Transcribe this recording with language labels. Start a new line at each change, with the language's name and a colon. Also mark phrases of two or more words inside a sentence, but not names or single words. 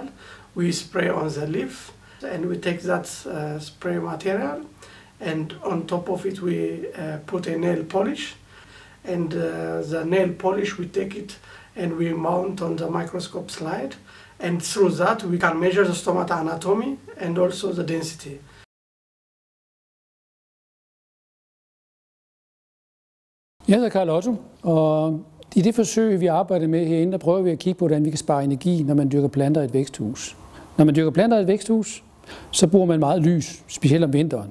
English: We spray on the leaf, and we take that spray material, and on top of it we put a nail polish. And the nail polish, we take it and we mount on the microscope slide. And through that, we can measure the stomata anatomy and also the density.
Danish: Jeg hedder Carl Otto, og i det forsøg, vi arbejder med herinde, der prøver vi at kigge på, hvordan vi kan spare energi, når man dyrker planter i et væksthus. Når man dyrker planter i et væksthus, så bruger man meget lys, specielt om vinteren.